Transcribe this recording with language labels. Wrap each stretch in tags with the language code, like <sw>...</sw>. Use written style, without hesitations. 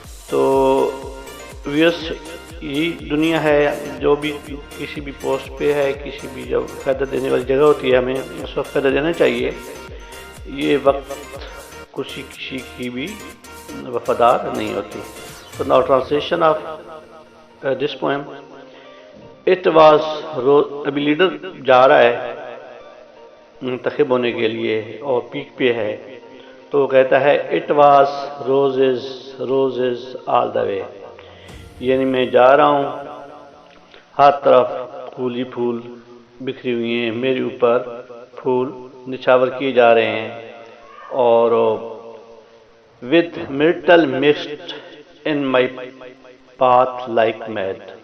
<ur>تو یہی دنیا ہے، جو بھی کسی بھی پوسٹ پہ ہے، کسی بھی جب فائدہ دینے والی جگہ ہوتی ہے ہمیں اس وقت فائدہ دینا چاہیے. یہ وقت کسی کی بھی وفادار نہیں ہوتی.</ur> <en>So now translation of this poem. It was</en> <ur>ابھی لیڈر جا رہا ہے منتخب ہونے کے لیے اور پیک پہ ہے. تو وہ کہتا ہے</ur> <en>It was roses, roses all the way.</en> <ur>یعنی میں جا رہا ہوں، ہر طرف پھول ہی پھول بکھری ہوئی ہیں، میرے اوپر پھول نچھاور کیے جا رہے ہیں. اور</ur> <en>with myrtle mixed in my path like mad.</en>